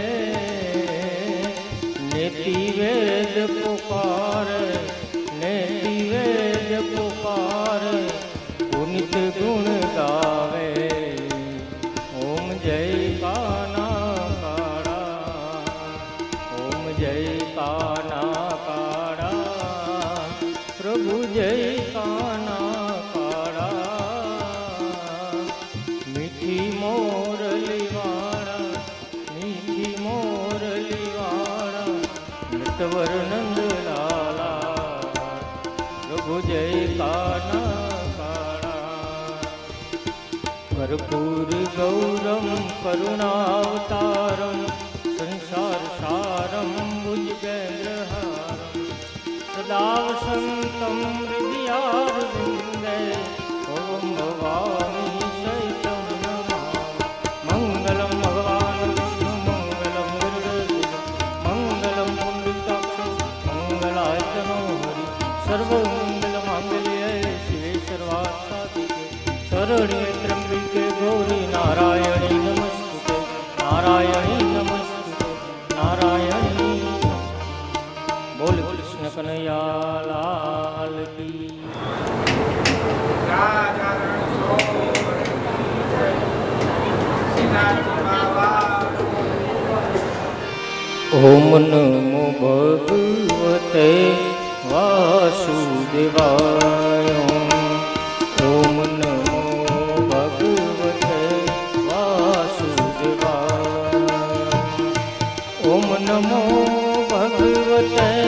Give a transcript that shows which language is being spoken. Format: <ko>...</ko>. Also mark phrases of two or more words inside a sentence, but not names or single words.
<hi>नेति वेद पुकारे नेति वेद पुकारे पुनित गुण गावे ओम जय काना काड़ा ओम जय काना काड़ा प्रभु जय काना काड़ा मीठी मोरली वाड़ा नटवर नंदलाला प्रभु जय काना काड़ा</hi> <sa>कर्पूर गौरम करुणावतारम संसार सारम भुजगेन्द्रहारम सदा वसन्तं हृदयारविन्दे ओम भवानी शैतं नमः मङ्गलं भगवान् विष्णु मङ्गलं गरुडध्वज मङ्गलं पुण्डिकाक्ष मङ्गलायतनो हरि सर्वमङ्गलमाङ्गल्ये शिवे सर्वार्थसाधिके शरण्ये त्र्यम्बिके गौरी नारायणी नमस्तुते नारायणी नमस्तुते नारायणी</sa> <hi>बोल कृष्ण कन्हैया लाल की</hi> <sa>ओम नमो भगवते वासुदेवाय ओम नमो भगवते वासुदेवाय ओम नमो भगवते</sa>